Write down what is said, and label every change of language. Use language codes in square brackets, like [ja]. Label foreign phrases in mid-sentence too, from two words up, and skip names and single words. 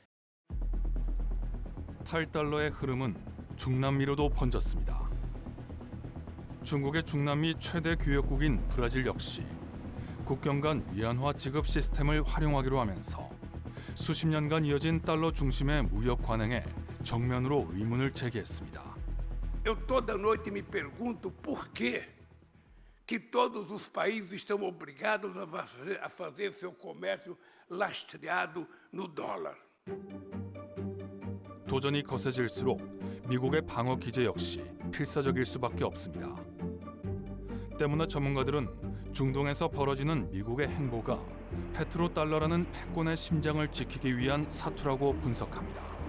[ko] 탈달러의 흐름은 중남미로도 번졌습니다. 중국의 중남미 최대 교역국인 브라질 역시 국경 간 위안화 지급 시스템을 활용하기로 하면서 수십 년간 이어진 달러 중심의 무역 관행에 정면으로 의문을 제기했습니다. [pt] Eu toda noite me pergunto por quê que todos os países estão obrigados a fazer seu comércio lastreado no dólar. [ko] 도전이 거세질수록 미국의 방어 기제 역시 필사적일 수밖에 없습니다. 때문에 전문가들은 중동에서 벌어지는 미국의 행보가 페트로달러라는 패권의 심장을 지키기 위한 사투라고 분석합니다.